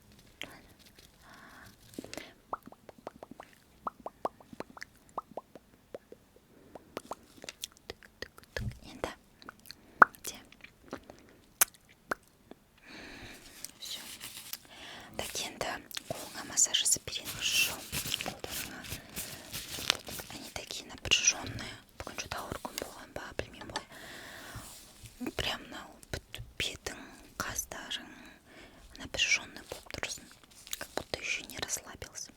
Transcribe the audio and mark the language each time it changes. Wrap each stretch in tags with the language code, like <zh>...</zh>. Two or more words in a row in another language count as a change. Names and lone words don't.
<kk>Енді де.</kk> <ru>Все.</ru> <kk>Так, енді қолыңа массаж жасап берейін,</kk> <ru>хорошо. Қолдарыңа. Они такие напряженные.</ru> <kk>Бүгін что-то ауыр күн болған ба, білмеймін ғой. Прям мынау бетің, қастарың напряженный болып тұрсын.</kk> <ru>Как будто еще не расслабился.</ru>